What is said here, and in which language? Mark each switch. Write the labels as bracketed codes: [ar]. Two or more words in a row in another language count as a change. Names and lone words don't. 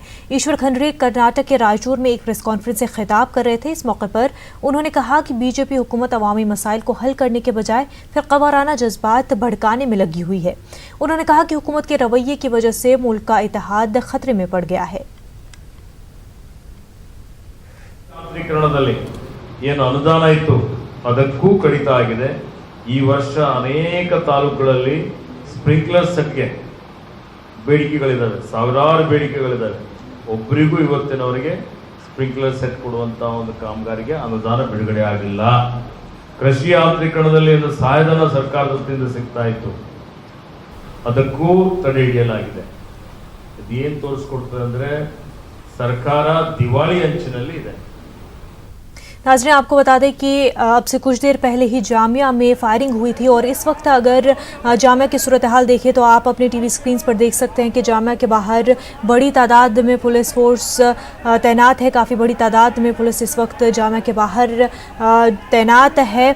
[ur] ایشور کھنڈرے کرناٹک کے رائچور میں ایک [en] press conference [ur] سے خطاب کر رہے تھے. اس موقع پر انہوں نے کہا کہ بی جے پی حکومت عوامی مسائل کو حل کرنے کے بجائے فرقہ وارانہ جذبات بھڑکانے میں لگی ہوئی ہے. انہوں نے کہا کہ حکومت کے رویے کی وجہ سے ملک کا اتحاد خطرے میں پڑ گیا ہے. [kn] ಏನು ಅನುದಾನ ಇತ್ತು ಅದಕ್ಕೂ ಕಡಿತ ಆಗಿದೆ. ಈ ವರ್ಷ ಅನೇಕ ತಾಲೂಕುಗಳಲ್ಲಿ [en] sprinkler set [kn] ಬೇಡಿಕೆಗಳಿದ್ದಾವೆ, ಸಾವಿರಾರು ಬೇಡಿಕೆಗಳಿದ್ದಾವೆ. ಒಬ್ಬರಿಗೂ ಇವತ್ತಿನವರೆಗೆ [en] sprinkler set [kn] ಕೊಡುವಂತ ಒಂದು ಕಾಮಗಾರಿಗೆ ಅನುದಾನ ಬಿಡುಗಡೆ ಆಗಿಲ್ಲ. ಕೃಷಿ ಯಾಂತ್ರೀಕರಣದಲ್ಲಿ ಒಂದು ಸಹಾಯಧನ ಸರ್ಕಾರದ ವತಿಯಿಂದ ಸಿಗ್ತಾ ಇತ್ತು, ಅದಕ್ಕೂ ತಡೆ ಹಿಡಿಯಲಾಗಿದೆ. ಇದೇನು ತೋರಿಸ್ಕೊಡ್ತದೆ ಅಂದ್ರೆ ಸರ್ಕಾರ ದಿವಾಳಿ ಅಂಚಿನಲ್ಲಿ ಇದೆ. [ur] ناظرین، آپ کو بتا دیں کہ اب سے کچھ دیر پہلے ہی جامعہ میں فائرنگ ہوئی تھی اور اس وقت اگر جامعہ کی صورت حال دیکھیں تو آپ اپنے [en] TV screen [ur] پر دیکھ سکتے ہیں کہ جامعہ کے باہر بڑی تعداد میں [en] police force [ur] تعینات ہے. کافی بڑی تعداد میں پولیس اس وقت جامعہ کے باہر تعینات ہے.